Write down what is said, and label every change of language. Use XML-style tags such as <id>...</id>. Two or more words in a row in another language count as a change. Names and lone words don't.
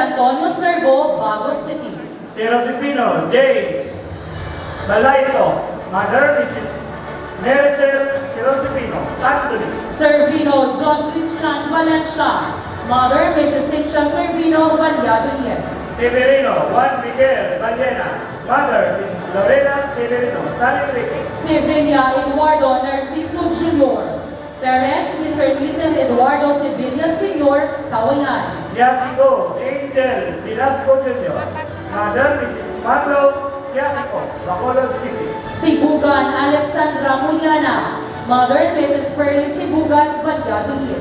<en>Antonio Serbo, Bago City. Si Josefino James Balaito. Mother, Mrs. Nereser Josefino Anthony. Servino John Christian Valencia. Mother, Mrs. Cynthia Servino, Valiado Ian. Severino Juan Miguel Ballenas. Mother, Mrs. Lorena Severino San Enrique. Sevilla Eduardo Narciso Jr. Parents, Mr. and Mrs. Eduardo Sevilla Sr., Kawayan. Yasico Angel Velasco Jr. Mother, Mrs. Pablo Yasico, Bacolod City. Sibugan Alexandra Muliana. Mother, Mrs. Pearly Sibugan, Valiado Ian.</en>